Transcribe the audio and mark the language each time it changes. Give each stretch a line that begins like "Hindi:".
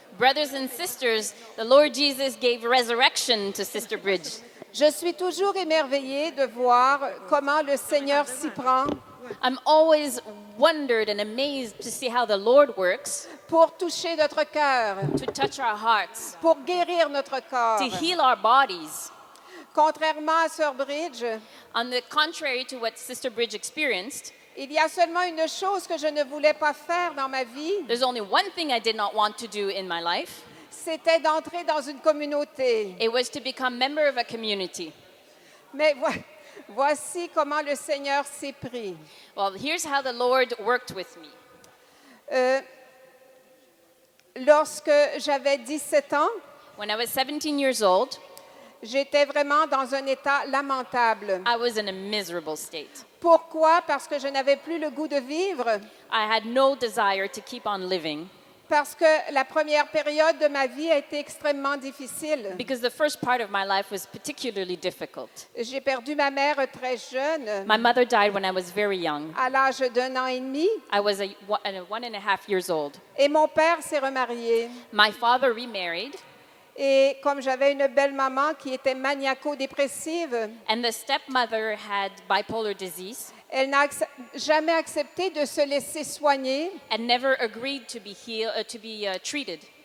English: Brothers and sisters, the Lord Jesus gave resurrection to Sister Bridge.
French: Je suis toujours émerveillée de voir comment le Seigneur s'y prend
English: I'm always wondered and amazed to see how the Lord works
French: pour toucher notre cœur,
English: to touch our hearts,
French: pour guérir notre corps.
English: to heal our bodies.
French: Contrairement à Sœur Bridge,
English: On the contrary to what Sister Bridge experienced,
French: il y a seulement une chose que je ne voulais pas faire dans ma vie,
English: there's only one thing I did not want to do in my life.
French: c'était d'entrer dans une communauté.
English: It was to become member of a community.
French: Mais voici comment le Seigneur s'est pris.
English: Well, here's how the Lord worked with me.
French: Lorsque j'avais 17 ans,
English: When I was 17 years old,
French: j'étais vraiment dans un état lamentable.
English: I was in a miserable state.
French: Pourquoi? Parce que je n'avais plus le goût de vivre.
English: I had no desire to keep on living
French: Parce que la première période de ma vie a été extrêmement difficile.
English: because the first part of my life was particularly difficult.
French: J'ai perdu ma mère très jeune,
English: My mother died when I was very young.
French: à l'âge d'1 an et demi,
English: I was 1.5 years old.
French: et mon père s'est remarié.
English: My father remarried,
French: Et comme j'avais une belle maman qui était maniaco-dépressive,
English: and the stepmother had bipolar disease
French: elle n'a jamais accepté de se laisser soigner.
English: and never agreed to be treated.